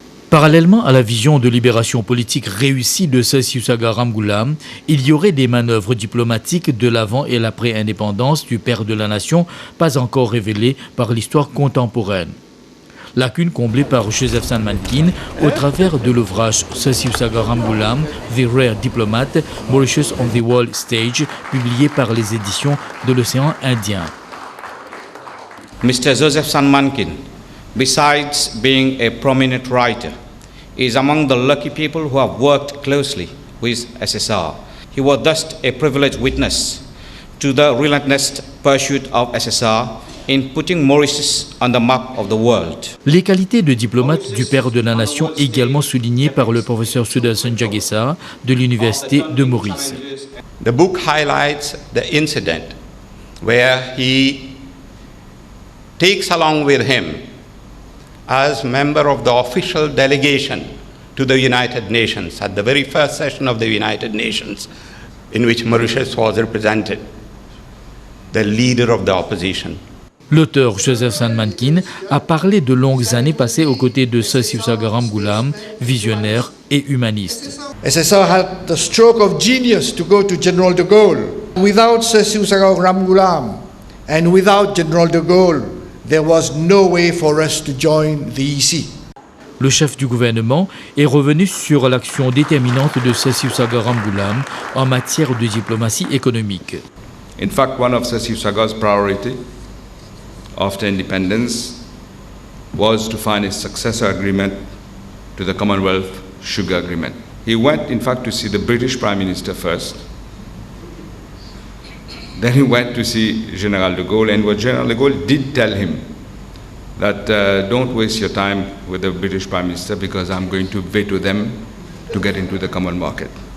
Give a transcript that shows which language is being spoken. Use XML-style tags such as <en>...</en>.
<fr>Parallèlement à la vision de libération politique réussie de Sesiusaga Ramgoolam, il y aurait des manœuvres diplomatiques de l'avant et l'après-indépendance du père de la nation, pas encore révélées par l'histoire contemporaine. Lacune comblée par Joseph Sanmankin au travers de l'ouvrage Sesiusaga Ramgoolam, The Rare Diplomat, Mauritius on the World Stage, publié par les éditions de l'Océan Indien.</fr> <en>Mr. Joseph Sanmankin, besides being a prominent writer, is among the lucky people who have worked closely with SSR. He was thus a privileged witness to the relentless pursuit of SSR in putting Mauritius on the map of the world.</en> <fr>Les qualités de diplomate du père de la nation également soulignées par le professeur Sudarsan Jagesa de l'Université de Maurice.</fr> <en>The book highlights the incident where he takes along with him as member of the official delegation to the United Nations at the very first session of the United Nations in which Mauritius was represented, the leader of the opposition.</en> <fr>L'auteur Joseph Sanmankin a parlé de longues années passées aux côtés de Sesiusaga Ramgoolam, visionnaire et humaniste.</fr> <en>SSR had the stroke of genius to go to General de Gaulle. Without Sesiusaga Ramgoolam and without General de Gaulle, there was no way for us to join the EC.</en> <fr>Le chef du gouvernement est revenu sur l'action déterminante de Sesiusaga Ramgoolam en matière de diplomatie économique.</fr> <en>In fact, one of Sesiusaga's priority after independence was to find a successor agreement to the Commonwealth Sugar Agreement. He went, in fact, to see the British Prime Minister first. Then he went to see General de Gaulle, and what General de Gaulle did tell him that don't waste your time with the British Prime Minister because I'm going to veto them to get into the common market.</en>